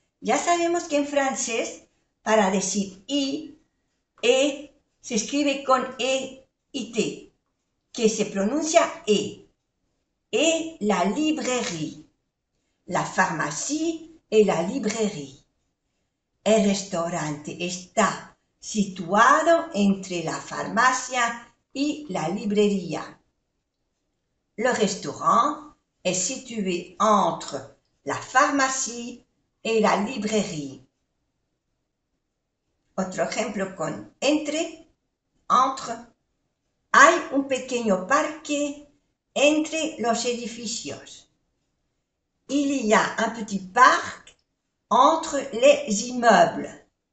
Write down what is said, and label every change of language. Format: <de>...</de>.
<es>Ya sabemos que en francés, para decir I, E se escribe con E y T, que se pronuncia E.</es> <fr>Et la librairie. La pharmacie et la librairie.</fr> <es>El restaurante está situado entre la farmacia y la librería.</es> <fr>Le restaurant est situé entre la pharmacie et la librairie.</fr> <es>Otro ejemplo con entre. Hay un pequeño parque entre los edificios.</es> <fr>Il y a un petit parc entre les immeubles.</fr>